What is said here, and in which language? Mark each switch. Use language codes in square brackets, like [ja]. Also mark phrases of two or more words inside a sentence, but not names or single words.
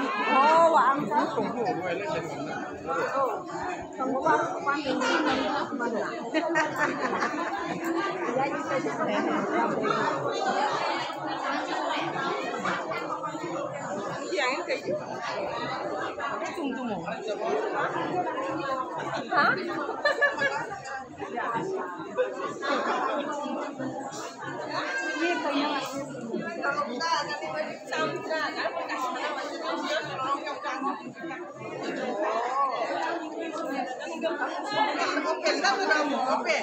[vi] Ồ, bạn sao? Không có quan điểm gì mà [id] yang kayak gitu. Tunggu. Hah? Ini kayaknya Samudra kan kasih nama dia Open kan kamu, open.